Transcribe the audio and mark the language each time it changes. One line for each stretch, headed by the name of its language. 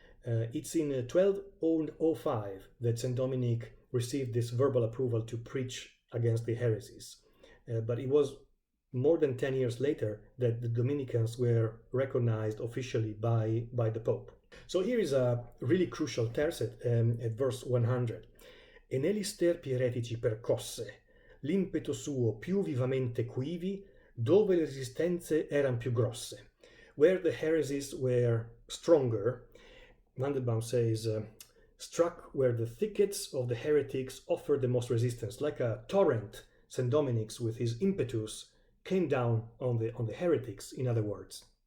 English: It's in 1205 that Saint Dominic received this verbal approval to preach against the heresies. But it was more than 10 years later that the Dominicans were recognized officially by the Pope. So here is a really crucial tercet at verse 100.
Italian: E negli sterpi eretici percosse, l'impeto suo più vivamente quivi, dove le resistenze eran più grosse.
English: Where the heresies were stronger, Vanderbaum says, struck where the thickets of the heretics offered the most resistance. Like a torrent, St. Dominic's, with his impetus, came down on the heretics, in other words.